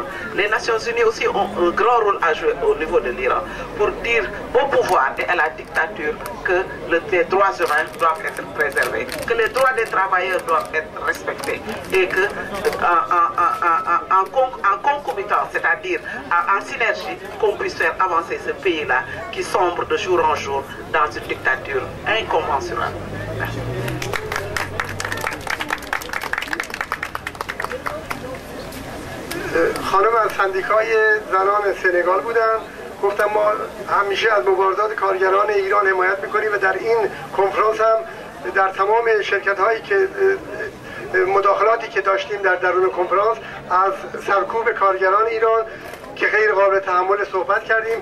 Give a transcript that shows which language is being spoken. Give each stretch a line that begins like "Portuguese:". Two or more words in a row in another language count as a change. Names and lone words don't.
French: Les Nations Unies aussi ont un grand rôle à jouer au niveau de l'Iran pour dire au pouvoir et à la dictature que les droits humains doivent être préservés, que les droits des travailleurs doivent être respectés et que en concomitant, c'est-à-dire en synergie, qu'on puisse faire avancer ce pays-là qui sombre de jour en jour dans une dictature inconventionnelle. Merci.
Persian: خانم از سندیکای زنان سنگال بودن، گفتم ما همیشه از مبارزات کارگران ایران حمایت میکنیم و در این کنفرانس هم در تمام شرکت هایی که مداخلاتی که داشتیم در درون کنفرانس از سرکوب کارگران ایران که غیر قابل تحمل صحبت کردیم.